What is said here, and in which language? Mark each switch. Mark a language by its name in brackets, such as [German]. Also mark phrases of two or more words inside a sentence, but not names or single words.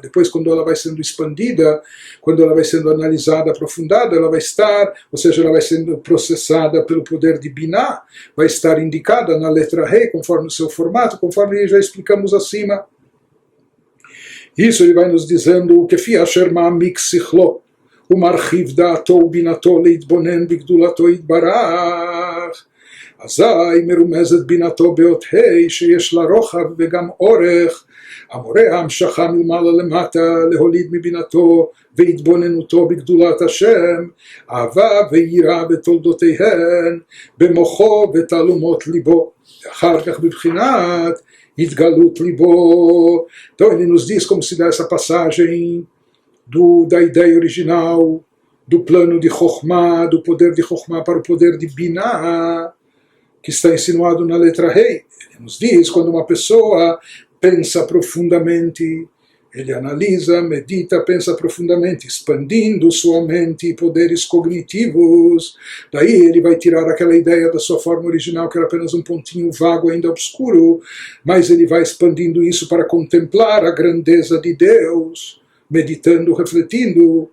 [Portuguese] Depois, quando ela vai sendo expandida, quando ela vai sendo analisada, aprofundada, ela vai estar, ou seja, ela vai sendo processada pelo poder de Binah, vai estar indicada na letra Rei, conforme o seu formato, conforme já explicamos acima. Isso ele vai nos dizendo que [Hebrew] פי אשר מעמיק שכלו, ומרחיב דעתו ובינתו להתבונן בגדולתו יתברך. אזי מרומזת בינתו באות ה' שיש לה רוחב וגם אורך, המורה המשכה מלמעלה למטה להוליד מבינתו והתבוננותו בגדולת השם, אהבה ויראה בתולדותיהן, במוחו ותעלומות ליבו, אחר כך בבחינת התגלות ליבו. [Portuguese] Então ele nos diz como se dá essa passagem da ideia original, do plano de Chokhmah, do poder de Chokhmah para o poder de Binah, que está insinuado na letra Rei. Ele nos diz, quando uma pessoa pensa profundamente, ele analisa, medita, pensa profundamente, expandindo sua mente e poderes cognitivos, daí ele vai tirar aquela ideia da sua forma original, que era apenas um pontinho vago, ainda obscuro, mas ele vai expandindo isso para contemplar a grandeza de Deus, meditando, refletindo.